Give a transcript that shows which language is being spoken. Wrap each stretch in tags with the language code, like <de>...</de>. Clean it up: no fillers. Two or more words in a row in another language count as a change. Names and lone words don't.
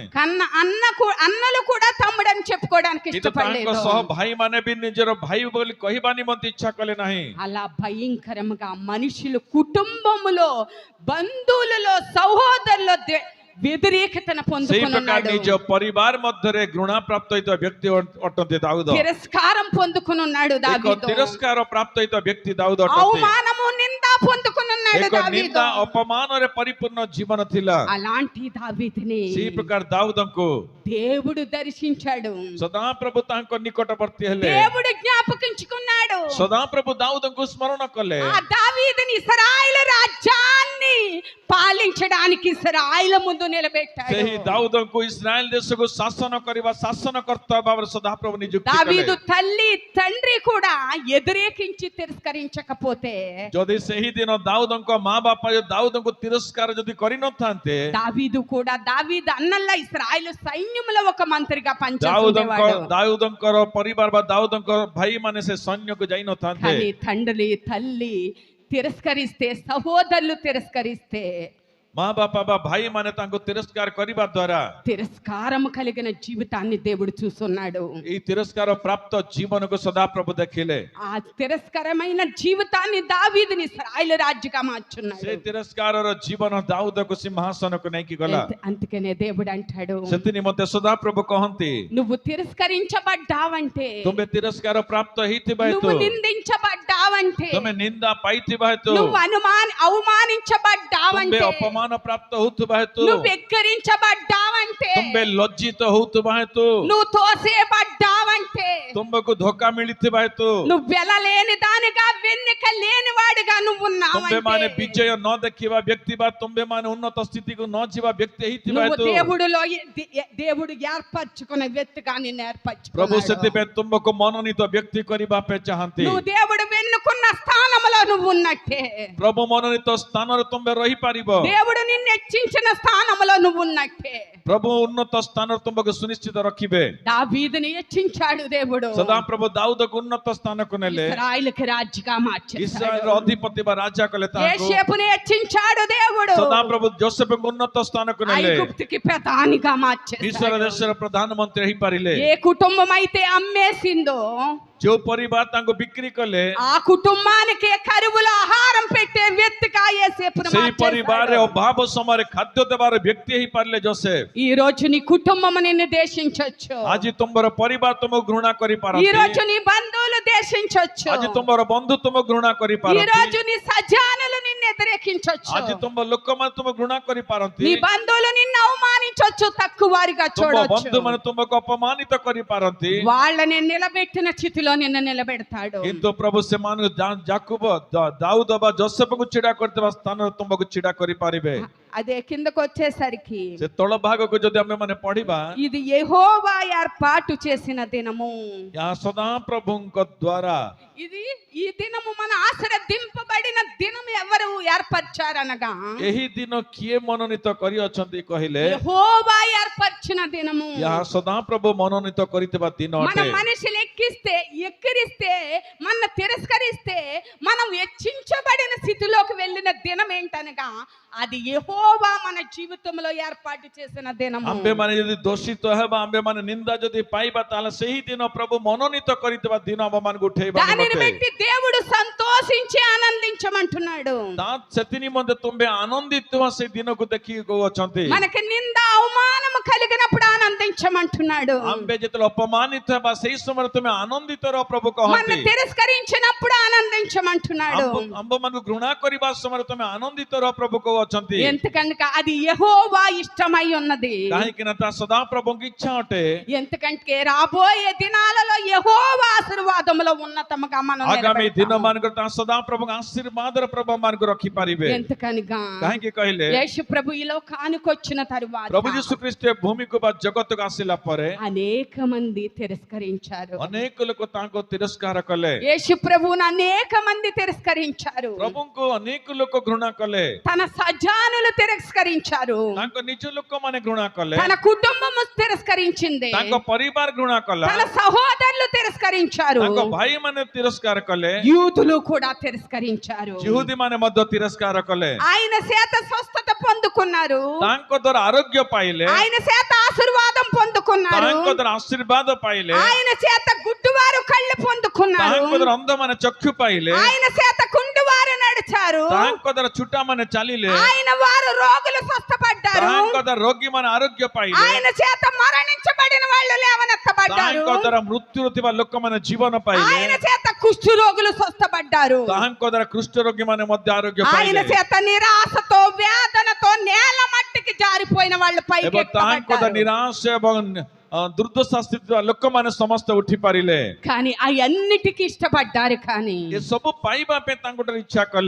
<te>కన్న అన్నలు కూడా తమ్ముడని చెప్పుకోవడానికి</te> <or>କିନ୍ତୁ ତାଙ୍କ</or> <te>ఇష్టపడలేదు.</te> <or>ସହ ଭାଇ ମାନେ ବି ନିଜର ଭାଇ ବୋଲି କହିବା ନିମନ୍ତେ ଇଚ୍ଛା କଲେ ନାହିଁ.</or> <te>అలా భయంకరంగా మనుషులు కుటుంబములో బంధువులలో సహోదరులో వ్యతిరేకతను</te> <or>ସେଇ ପ୍ରକାର</or> <te>పొందుకున్నాడు.</te> <or>ନିଜ ପରିବାର ମଧ୍ୟରେ ଘୃଣା ପ୍ରାପ୍ତ ହେଇଥିବା ବ୍ୟକ୍ତି ଅଟନ୍ତି ଦାଉଦ.</or> <te>తిరస్కారం పొందుకున్నాడు</te> <or>ଏକ</or> <te>దావీదు.</te> <or>ତିରସ୍କାର ପ୍ରାପ୍ତ ହେଇଥିବା ବ୍ୟକ୍ତି ଦାଉଦ ଅଟନ୍ତି.</or> <te>అవమానము నింద పొందుకున్నాడు</te> <or>ଏକ</or> <te>దావీదు.</te> <or>ନିନ୍ଦା ଅପମାନରେ ପରିପୂର୍ଣ୍ଣ ଜୀବନ ଥିଲା.</or> <te>అలాంటి దావీదుని</te> <or>ସେଇ ପ୍ରକାର ଦାଉଦଙ୍କୁ</or> <te>దేవుడు దర్శించాడు.</te> <or>ସଦାପ୍ରଭୁ ତାଙ୍କ ନିକଟବର୍ତ୍ତୀ ହେଲେ.</or> <te>దేవుడు జ్ఞాపకించుకున్నాడు.</te> <or>ସଦାପ୍ରଭୁ ଦାଉଦଙ୍କୁ ସ୍ମରଣ କଲେ.</or> <te>ఆ దావీదుని ఇశ్రాయేలు రాజ్యాన్ని పాలించడానికి ఇశ్రాయేలు ముందు నిలబెట్టాడు.</te> <or>ସେହି ଦାଉଦଙ୍କୁ ଇସ୍ରାଏଲ ଦେଶକୁ ଶାସନ କରିବା ଶାସନକର୍ତ୍ତା ଭାବରେ ସଦାପ୍ରଭୁ ନିଯୁକ୍ତି</or> <te>దావీదు</te> <or>କଲେ.</or> <te>తల్లి తండ్రి కూడా వ్యతిరేకించి తిరస్కరించకపోతే</te> <or>ଯଦି ସେହି ଦିନ ଦାଉଦଙ୍କ ମା ବାପା ଦାଉଦଙ୍କୁ ତିରସ୍କାର ଯଦି କରିନଥାନ୍ତେ</or> <te>దావీదు కూడా దావీదు అన్నల్లా ఇశ్రాయేలు సైన్యంలో ఒక మంత్రిగా పనిచేస్తుండేవాడు.</te> <or>ଦାଉଦଙ୍କର ପରିବାର ବା ଦାଉଦଙ୍କ ଭାଇ ମାନେ ସେ ସୈନ୍ୟକୁ ଯାଇନଥାନ୍ତେ.</or> <te>కానీ తండ్రి తల్లి తిరస్కరిస్తే సహోదరులు తిరస్కరిస్తే</te> <or>ମା ବାପା ବା ଭାଇ ମାନେ ତାଙ୍କୁ ତିରସ୍କାର କରିବା ଦ୍ୱାରା</or> <te>తిరస్కారం కలిగిన జీవితాన్ని దేవుడు చూస్తున్నాడు.</te> <or>ଏହି ତିରସ୍କାର ପ୍ରାପ୍ତ ଜୀବନକୁ ସଦାପ୍ରଭୁ ଦେଖିଲେ.</or> <te>ఆ తిరస్కరమైన జీవితాన్ని దావీదుని ఇశ్రాయేలు రాజుగా మార్చున్నాడు.</te> <or>ସେ తిరస్କାରର ଜୀବନ ଦାଉଦକୁ ସିଂହାସନକୁ ନେଇକି ଗଲା.</or> <te>అందుకనే దేవుడు అంటాడు,</te> <or>ସେଥି ନିମନ୍ତେ ସଦାପ୍ରଭୁ କହନ୍ତି</or> <te>నువ్వు తిరస్కరించబడ్డావంటే,</te> <or>ତୁମେ ତିରସ୍କାର ପ୍ରାପ୍ତ ହେଇଥିବା</or> <te>నువ్వు</te> <or>ହେତୁ</or> <te>నిందించబడ్డావంటే,</te> <or>ତୁମେ ନିନ୍ଦା ପାଇଥିବା ହେତୁ</or> <te>నువ్వు అవమానించబడ్డావంటే,</te> <or>ତୁମେ ଅପମାନ ପ୍ରାପ୍ତ ହଉଥିବା ହେତୁ</or> <te>నువ్వు వెక్కిరించబడ్డావంటే,</te> <or>ତୁମେ ଲଜ୍ଜିତ ହଉଥିବା ହେତୁ</or> <te>నువ్వు తోసేయబడ్డావంటే,</te> <or>ତୁମକୁ ଧୋକା ମିଳିଥିବା ହେତు</or> <te>నువ్వు వెలలేని దానిగా వెన్నెక లేని వాడిగా నువ్వు</te> <or>ତୁମେ ମାନେ</or> <te>ఉన్నావంటే,</te> <or>ବିଜୟ ନ ଦେଖିବା ବ୍ୟକ୍ତି ବା ତୁମେ ମାନେ ଉନ୍ନତ ସ୍ଥିତିକୁ ନ ଯିବା ବ୍ୟକ୍ତି ହେଇଥିବା</or> <te>నువ్వు</te> <or>ହେତୁ</or> <te>దేవుడు ఏర్పరచుకున్న వ్యక్తిగా నిన్ను</te> <or>ପ୍ରଭୁ</or> <te>ఏర్పరచుకున్నాడు.</te> <or>ସେଥିପାଇଁ ତୁମକୁ ମନୋନୀତ ବ୍ୟକ୍ତି କରିବା ପାଇଁ ଚାହାନ୍ତି.</or> <te>నువ్వు దేవుడు వెన్నుకున్న స్థానంలో నువ్వు ఉన్నట్టే,</te> <or>ପ୍ରଭୁ ମନୋନୀତ ସ୍ଥାନରେ ତୁମେ ରହିପାରିବ.</or> <te>దేవుడు నిన్ను హెచ్చించిన స్థానంలో నువ్వు ఉన్నట్టే.</te> <or>ପ୍ରଭୁ ଉନ୍ନତ ସ୍ଥାନରେ ତୁମକୁ ସୁନିଶ୍ଚିତ ରଖିବେ.</or> <te>దావీదుని హెచ్చించాడు దేవుడు.</te> <or>ସଦାପ୍ରଭୁ ଦାଉଦକୁ ଉନ୍ନତ ସ୍ଥାନକୁ ନେଲେ.</or> <te>ఇశ్రాయేలుకి రాజుగా మార్చాడు.</te> <or>ଇସ୍ରାଏଲର ଅଧିପତି ବା ରାଜା କଲେ ତାଙ୍କୁ.</or> <te>యోసేపుని హెచ్చించాడు దేవుడు.</te> <or>ସଦାପ୍ରଭୁ ଯୋସେଫଙ୍କୁ ଉନ୍ନତ ସ୍ଥାନକୁ ନେଲେ.</or> <te>ఐగుప్తుకి ప్రధానిగా</te> <or>ମିଶ୍ର</or> <te>మార్చేశాడు.</te> <or>ଦେଶର ପ୍ରଧାନମନ୍ତ୍ରୀ ହେଇପାରିଲେ.</or> <te>ఏ కుటుంబం అయితే అమ్మేసిందో</te> <or>ଯୋଉ ପରିବାର ତାଙ୍କୁ ବିକ୍ରି କଲେ</or> <te>ఆ కుటుంబానికి కరువులో ఆహారం పెట్టే వ్యక్తిగా యోసేపును</te> <or>ସେଇ ପରିବାରରେ</or> <te>మార్చేశాడు.</te> <or>ଅଭାବ ସମୟରେ ଖାଦ୍ୟ ଦେବାର ବ୍ୟକ୍ତି ହେଇପାରିଲେ ଯୋସେଫ.</or> <te>ఈ రోజు నీ కుటుంబం నిన్ను దేశించొచ్చు.</te> <or>ଆଜି ତୁମର ପରିବାର ତୁମକୁ ଘୃଣା</or> <te>ఈ</te> <or>କରିପାରନ୍ତି.</or> <te>రోజు నీ బంధువులు దేశించొచ్చు.</te> <or>ଆଜି ତୁମର ବନ୍ଧୁ ତୁମକୁ ଘୃଣା</or> <te>ఈ</te> <or>କରିପାରନ୍ତି.</or> <te>రోజు నీ సజానులు నిన్ను వ్యతిరేకించొచ్చు.</te> <or>ଆଜି ତୁମ ଲୋକମାନେ ତୁମକୁ ଘୃଣା କରିପାରନ୍ତି.</or> <te>నీ బంధువులు నిన్ను అవమానించొచ్చు, తక్కువ వారిగా</te> <or>ତୁମ</or> <te>చూడొచ్చు.</te> <or>ବନ୍ଧୁମାନେ ତୁମକୁ ଅପମାନିତ କରିପାରନ୍ତି.</or> <te>వాళ్ళని నిలబెట్టిన స్థితిలో నిన్ను నిలబెడతాడు.</te> <or>କିନ୍ତୁ ପ୍ରଭୁ ସେମାନଙ୍କୁ ଯାକୁବ ଦାଉଦ ବା ଯୋସେଫକୁ ଛିଡା କରିଥିବା ସ୍ଥାନରେ ତୁମକୁ ଛିଡା କରିପାରିବେ.</or> <te>అదే కిందకు వచ్చేసరికి</te> <or>ସେ తଳ ଭାଗକୁ ଯଦି ଆମେ ମାନେ ପଢିବା</or> <te>ఇది యెహోవా ఏర్పాటు చేసిన దినము.</te> <or>ଏହା ସଦାପ୍ରଭୁଙ୍କ ଦ୍ୱାରା</or> <te>ఇది ఈ దినము మన ఆశీర్వదింపబడిన దినం ఎవరు ఏర్పరిచారనగా</te> <or>ଏହି ଦିନ କିଏ ମନୋନୀତ କରିଅଛନ୍ତି କହିଲେ</or> <te>యెహోవా ఏర్పరిచిన దినము.</te> <or>ଏହା ସଦାପ୍ରଭୁ ମନୋନୀତ କରିଥିବା ଦିନ</or> <te>మన</te> <or>ଅଟେ.</or> <te>మనుషులు ఎక్కిరిస్తే మన తిరస్కరిస్తే మనం హెచ్చించబడిన స్థితిలోకి వెళ్ళిన దినం ఏంటనగా అది యెహోవా మన జీవితంలో ఏర్పాటు చేసిన దినము.</te> <or>ଆମ୍ଭେମାନେ ଯଦି ଦୋଷିତ ହେବା ଆମ୍ଭେମାନେ ନିନ୍ଦା ଯଦି ପାଇବା ତାହେଲେ ସେହି ଦିନ ପ୍ରଭୁ ମନୋନୀତ କରିଥିବା ଦିନ ଆମମାନଙ୍କୁ ଉଠେଇବା</or> <te>దానిని</te> <or>ନିମନ୍ତେ</or> <te>బట్టి దేవుడు సంతోష సంతోషించి ఆనందించమంటున్నాడు.</te> <or>ସେଥି ନିମନ୍ତେ ତୁମେ ଆନନ୍ଦିତ ହୁଅ ସେଇ ଦିନକୁ ଦେଖିକି କହୁଅଛନ୍ତି।</or> <te>మనకి నింద అవమానం కలిగినప్పుడు ఆనందించమంటున్నాడు.</te> <or>ଆମ୍ଭେ ଯେତେବେଳେ ଅପମାନିତ ହେବା ସେଇ ସମୟରେ ତୁମେ ଆନନ୍ଦିତ ରହ ପ୍ରଭୁ</or> <te>మన</te> <or>କହନ୍ତି।</or> <te>తిరస్కరించినప్పుడు ఆనందించమంటున్నాడు.</te> <or>ଆମ୍ଭମାନଙ୍କୁ ଘୃଣା କରିବା ସମୟରେ ତୁମେ ଆନନ୍ଦିତ ରହ ପ୍ରଭୁ କହୁଅଛନ୍ତି।</or> <te>ఎందుకనగా అది యెహోవా ఇష్టమై ఉన్నది.</te> <or>କାହିଁକି ନା ତା ସଦା ପ୍ରଭୁଙ୍କ ଇଚ୍ଛା ଅଟେ।</or> <te>ఎందుకంటే రాబోయే దినాలలో యెహోవా ఆశీర్వాదములో ఉన్నతముగా మనం</te> <or>ଆଗାମୀ ଦିନ</or> <te>నిలబెడతాము.</te> <or>ମାନଙ୍କରେ ତା ସଦା ପ୍ରଭୁଙ୍କ ଆଶୀର୍ବାଦର ପ୍ରଭୁ ମାନଙ୍କୁ ରଖିପାରିବେ।</or> <te>ఎందుకనగా</te> <or>କାହିଁକି କହିଲେ</or> <te>యేసు ప్రభు ఈ లోకానికి వచ్చిన తరువాత</te> <or>ପ୍ରଭୁ ଯୀଶୁ ଖ୍ରୀଷ୍ଟ ଭୂମିକୁ ବା ଜଗତକୁ ଆସିଲା ପରେ</or> <te>అనేక మంది తిరస్కరించారు.</te> <or>ଅନେକ ଲୋକ ତାଙ୍କୁ ତିରସ୍କାର କଲେ।</or> <te>యేసు ప్రభువును అనేక మంది తిరస్కరించారు.</te> <or>ପ୍ରଭୁଙ୍କୁ ଅନେକ ଲୋକ ଘୃଣା କଲେ।</or> <te>తన సజానులు తిరస్కరించారు.</te> <or>ତାଙ୍କ ନିଜ ଲୋକମାନେ ଘୃଣା କଲେ।</or> <te>తన కుటుంబము తిరస్కరించింది.</te> <or>ତାଙ୍କ ପରିବାର ଘୃଣା କଲା।</or> <te>తన సహోదరులు తిరస్కరించారు.</te> <or>ତାଙ୍କ ଭାଇ ମାନେ తిరస్କାର କଲେ।</or> <te>యూదులు కూడా తిరస్కరించారు.</te> <or>ଯୁହୁଦୀ ମାନେ ମଧ୍ୟ తిరస్କାର କଲେ।</or> <te>ఆయన చేత స్వస్థత పొందుకున్నారు.</te> <or>ତାଙ୍କ ଦ୍ୱାରା ଆରୋଗ୍ୟ ପାଇଲେ।</or> <te>ఆయన చేత ఆశీర్వాదం పొందుకున్నారు.</te> <or>ତାଙ୍କ ଦ୍ୱାରା ଆଶୀର୍ବାଦ ପାଇଲେ।</or> <te>ఆయన చేత గుడ్డివారు కళ్ళు పొందుకున్నారు.</te> <or>ତାଙ୍କ ଦ୍ୱାରା ଅନ୍ଧମାନେ ଚକ୍ଷୁ ପାଇଲେ।</or> <te>ఆయన చేత కుంటివారు నడిచారు.</te> <or>ତାଙ୍କ ଦ୍ୱାରା ଚୁଟାମାନେ ଚାଲିଲେ।</or> <te>ఆయన వారు రోగులు స్వస్థపడ్డారు.</te> <or>ତାଙ୍କ ଦ୍ୱାରା ରୋଗୀମାନେ ଆରୋଗ୍ୟ ପାଇଲେ।</or> <te>ఆయన చేత మరణించబడిన వాళ్ళు లేవనెత్తబడ్డారు.</te> <or>ତାଙ୍କ ଦ୍ୱାରା ମୃତ୍ୟୁରେ ଥିବା ଲୋକମାନେ ଜୀବନ ପାଇଲେ।</or> <te>ఆయన చేత కుష్ఠు రోగులు స్వస్థపడ్డారు.</te> <or>ତାଙ୍କ ଦ୍ୱାରା କୁଷ୍ଠ ରୋଗୀମାନେ ମଧ୍ୟ ఆరోగ్ୟ</or> <te>ఆయన</te> <or>ପାଇଲେ।</or> <te>చేత నిరాశతో వేదనతో నేల మట్టికి జారిపోయిన వాళ్ళు పైకి</te> <or>ଏବଂ ତାଙ୍କ ଦ୍ୱାରା</or> <te>ఎత్తబడ్డారు.</te> <or>ନିରାଶ ଏବଂ ଦୁର୍ଦ୍ଦଶା ସ୍ଥିତି ଲୋକମାନେ ସମସ୍ତେ ଉଠି ପାରିଲେ।</or> <te>కానీ అన్నిటికీ ఇష్టపడ్డారు. కానీ</te> <or>ଏସବୁ ପାଇବା ପାଇଁ ତାଙ୍କଠାରୁ ଇଚ୍ଛା କଲେ।</or>